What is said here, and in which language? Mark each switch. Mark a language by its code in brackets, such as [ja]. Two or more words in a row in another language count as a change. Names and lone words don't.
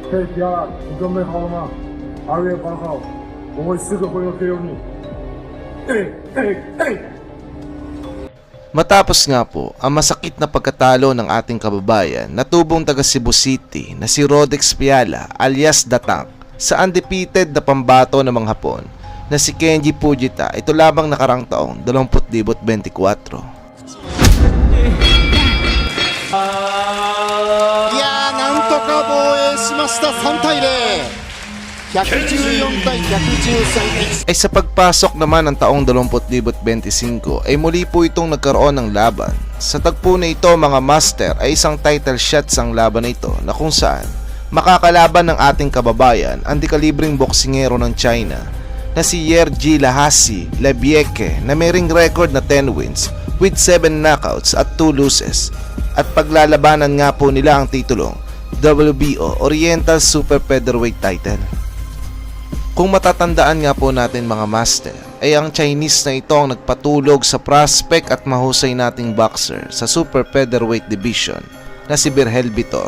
[zh] 嘿，Piala，你准备好了吗？2月8号，我会时刻会有给你。 [tl] Matapos nga po ang masakit na pagkatalo ng ating kababayan na tubong taga Cebu City na si Rodex Piala alias The Tank sa undefeated na pambato ng mga Hapon na si Kenji Fujita, ito lamang nakarang taong 2024. [ja] いやー、なんとか防衛しました。3対0、114対113。 [tl] Ay sa pagpasok naman ng taong 2025 ay muli po itong nagkaroon ng laban. Sa tagpo na ito mga master ay isang [en] title shots [tl] ang laban na ito na kung saan makakalaban ng ating kababayan ang dekalibreng boksingero ng China na si Yerji Lahasi Labieke na may ring record na 10 [en] wins with 7 knockouts [tl] at 2 losses, at paglalabanan nga po nila ang titulong WBO Oriental Super Featherweight title. Kung matatandaan nga po natin mga master, ay ang Chinese na ito ang nagpatulog sa prospect at mahusay nating boxer sa Super Featherweight Division na si Virgel Vitor.